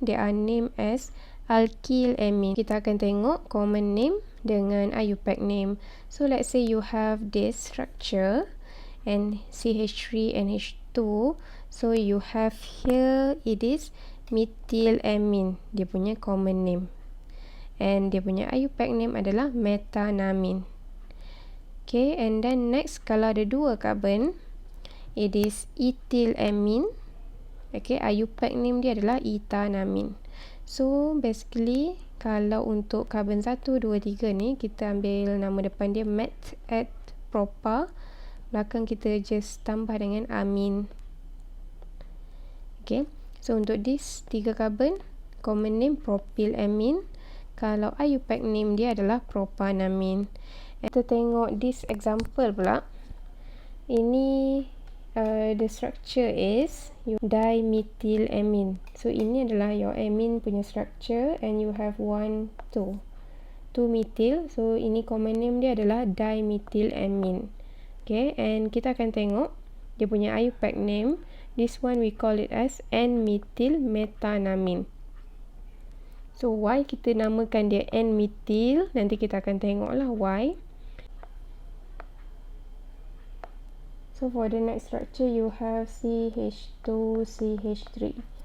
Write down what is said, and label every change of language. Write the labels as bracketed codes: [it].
[en] They are named as alkyl amine. [ms] Kita akan tengok common name dengan IUPAC name. [en] So let's say you have this structure and CH3 and H2. So you have here it is methylamine. [ms] Dia punya common name. And dia punya IUPAC name adalah methanamine. [en] Okay, and then next, [ms] kalau ada [en] 2 carbon, it is ethylamine. [ms] Okay, IUPAC name dia adalah ethanamine. [en] So basically, [ms] kalau untuk carbon 1, 2, 3 ni, kita ambil nama depan dia met at propa. Belakang kita just tambah dengan amine. [en] Okay, so untuk this [ms] 3 carbon, common name propylamine. Kalau IUPAC name dia adalah propanamine. Kita tengok this example pula. Ini [en] the structure is dimethylamine. So [ms] ini adalah [en] your amine punya structure and you have 1, 2. 2 methyl. [ms] So ini common name dia adalah dimethylamine. Okay, and kita akan tengok dia punya IUPAC name. [en] This one we call it as N-methyl methanamine. So why [ms] kita namakan dia N-methyl? Nanti kita akan tengoklah why. [en] So for the next structure you have CH2, CH3.